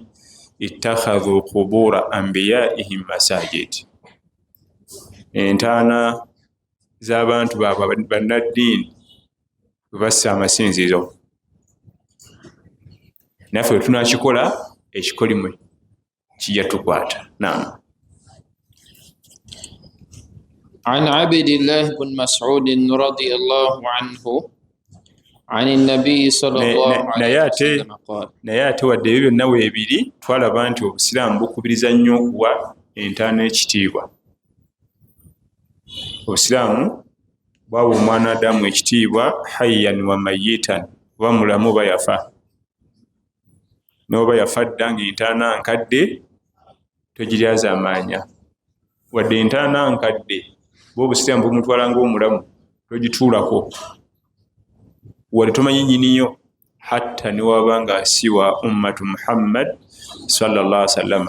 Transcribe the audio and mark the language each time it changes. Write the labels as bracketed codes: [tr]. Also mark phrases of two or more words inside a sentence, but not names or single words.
[ar] اتخذوا قبور أنبيائهم مساجد. [lg] Entaana z'abantu baabwe bannaddiini bwe bassa amasinzizo. Naffe bwe tunakikola ekikolimwe kijja tukwata. Naam. [ar] عن عبد الله بن مسعود رضي الله عنه عن النبي صلى الله عليه وسلم قال. [lg] Naye ate wadde ebyo byonna weebiri, twalaba nti obusiraamu bukubiriza nnyo okuwa entaana ekitiibwa. Obusiraamu bwawa omwana Adamu ekitiibwa [ar] حيا وميتا, [lg] oba mulamu oba yafa. N'oba yafa dda ng'entaana nkadde togiryaza amaanya, wadde entaana nkadde bwe obusiraamu bumutwala ng'omulamu togituulako wadde tomanyi nnyiniyo, hatta ne waba nga asiwa ummatu Muhammad [ar] صلى الله عليه وسلم.